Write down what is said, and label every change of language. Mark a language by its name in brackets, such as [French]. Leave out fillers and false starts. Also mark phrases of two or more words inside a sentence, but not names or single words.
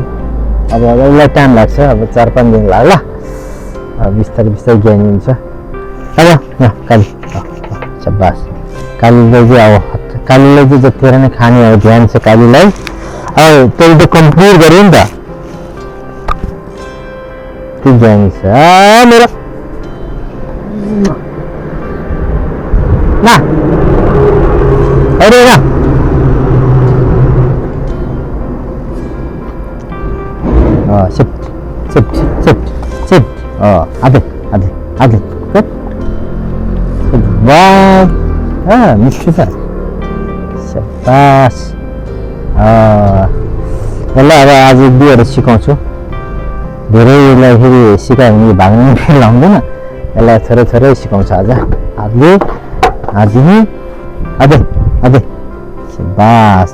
[Nepali] अब यसलाई टाइम लाग्छ, अब 4-5 दिन लाग्ला, बिस्तारै बिस्तारै ज्ञानी हुन्छ। अब यहाँ काली सबास। कालीलाई चाहिँ अब कालीलाई चाहिँ जतिखेर नै खाने अब ध्यान छ कालीलाई। अब त्यसले त कम्प्लिट गर्यो नि त, त्यो ज्ञानी छ मेरो। [Hindi] ना अरे ना [Nepali] शिफ्ट शिफ्ट शिफ्ट शिफ्ट [Hindi] आधे आधे आधे [Nepali] वाह मिठो छ सबास। यसलाई अब आज 2 सिकाउँछु। धेरै यसलाई फेरि सिकायो भने भाग्नु लाउँदैन, यसलाई थोरै थोरै सिकाउँछ आज। [Hindi] आधे आधे आधे आधे सबास।